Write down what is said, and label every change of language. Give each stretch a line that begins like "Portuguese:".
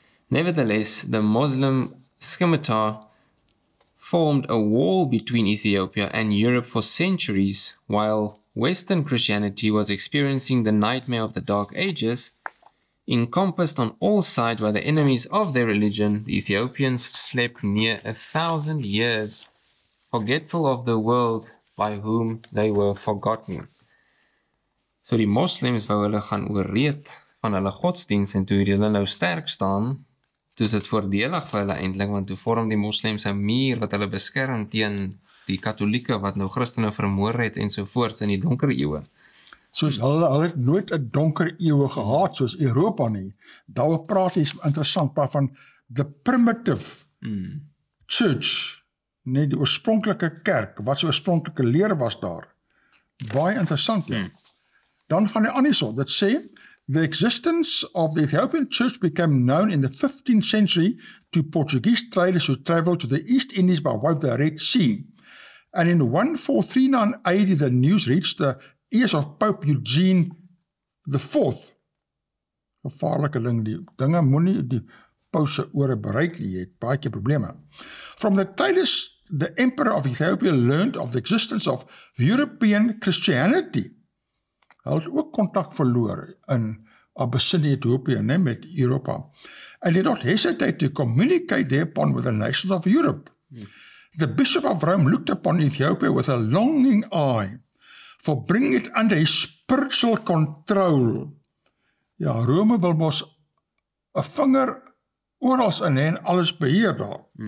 English: Nevertheless, the Muslim scimitar formed a wall between Ethiopia and Europe for centuries, while Western Christianity was experiencing the nightmare of the Dark Ages. Encompassed on all sides by the enemies of their religion, the Ethiopians slept near 1,000 years, forgetful of the world by whom they were forgotten.
Afrikaans: So die moslims wou hulle gaan oorreed van hulle godsdiens, en toe hulle nou sterk staan, toe is dit voordelig vir hulle eintlik, want toe vorm die moslems 'n muur wat hulle beskerm teen die katolieke wat nou Christene vermoor het ensovoorts in die donker eeue. Soos hulle het nooit 'n donker eeue gehad soos Europa nie. Daar praat jy interessant van
English: the primitive church,
Afrikaans: nee, die oorspronklike kerk, wat so oorspronklike leer was daar. Baie interessant, ja. Dan gaan hy aan hierso. Dit sê,
English: the existence of the Ethiopian church became known in the 15th century to Portuguese traders who traveled to the East Indies by way of the Red Sea. And in 1439 AD, the news reached the ears of Pope Eugene IV.
Afrikaans: Gevaarlike ding, die dinge moenie die paus se ore bereik nie, jy het baie keer probleme.
English: From the traders, the emperor of Ethiopia learned of the existence of European Christianity.
Afrikaans: Hy het ook kontak verloor in Abyssinia, Ethiopië, met Europa.
English: And did not hesitate to communicate thereupon with the nations of Europe. The Bishop of Rome looked upon Ethiopia with a longing eye for bringing it under his spiritual control.
Afrikaans: Ja, Rome wil mos 'n vinger orals in en alles beheer daar.